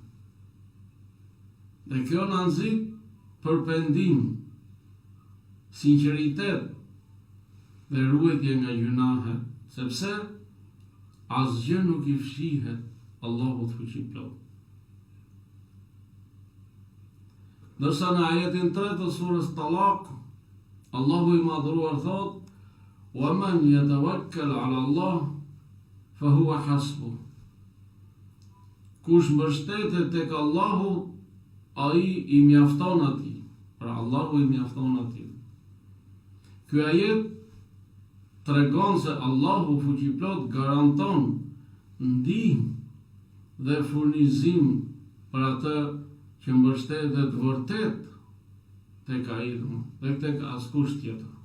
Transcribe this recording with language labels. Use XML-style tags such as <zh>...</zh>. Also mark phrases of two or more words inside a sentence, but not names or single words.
<sq>Dhe kjo na nxit për pendim, sinqeritet dhe ruajtje nga gjunahet, sepse asgjë nuk i fshihet Allahut fuqiplot. Ndërsa në ajetin 3 të surës Talaq, Allahu i madhruar thot:</sq> <ar>"ومن يتوكل على الله فهو حسبه."</ar> <sq>Kush mbështetet tek Allahu, ai i mjafton atij. Pra Allahu i mjafton atij. Ky ajet tregon se Allahu fuqiplot garanton ndihmë dhe furnizim për atë që mbështetet vërtet tek ai dhe tek askush tjetër.</sq>